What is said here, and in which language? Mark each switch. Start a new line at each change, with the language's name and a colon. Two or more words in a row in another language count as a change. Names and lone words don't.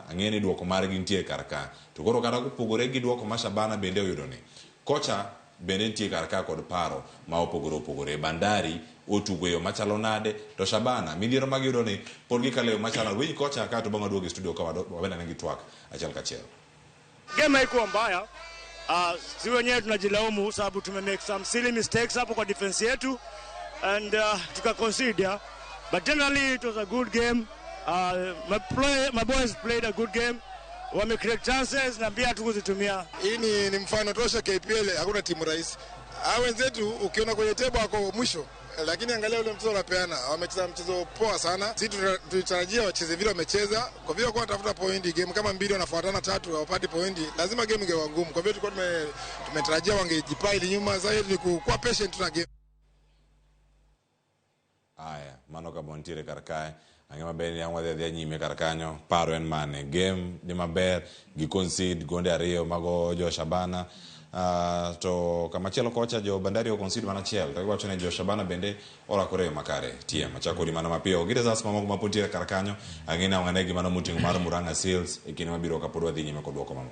Luo (Kenya and Tanzania): ang'eni duoko margi nitie kar ka. To koro kata kopogore gi duoko ma Shabana bende oyudo ni, kocha bende nitie kar ka kod paro ma opogore. Bandari otugo yo machalo nade, to Shabana midhiero mag yudo ni pod gikalo yo machalo. Winj kocha ka to bang' waduogo e studio ka wabenda negi twak achiel kachiel.
Swahili: Game haikuwa mbaya. Si wenyewe tunajilaumu sababu
English: make some silly mistakes
Swahili: hapo kwa defense yetu and tukaconsider,
English: but generally it was a good game. My boys played a good game.
Swahili: Wame create chances na pia tukuzitumia. Hii ni mfano tosha KPL, hakuna timu rahisi. Wenzetu ukiona kwenye table wako mwisho, lakini angalia ule mchezo unapeana, wamecheza mchezo poa sana. Sisi tulitarajia wacheze vile wamecheza, kwa vile kwa tafuta pointi, game kama mbili wanafuatana 3 hawapati pointi, lazima game ingewa ngumu. Kwa vile tulikuwa tumetarajia wangejipile nyuma, sasa hivi kuwa patient na game. Aya,
Luo (Kenya and Tanzania): mano ka bontire kar kae. Ang'ema bende yang wadhi nyime kar kanyo, paro en mane. Game ni maber, gi concede gonde ariyo mago jo Shabana. To kamachielo kocha jo Bandari o concede mana achiel, to iwacho ne jo Shabana bende orakore makare. Tie machako di mana mapiyo. Gire sas mamoko mapontiere kar kanyo, ang'ina wanegi mana mutingo mar Murang'a Seals e kinde mabiro ka pod wadhi nyime kod duoko mamoko.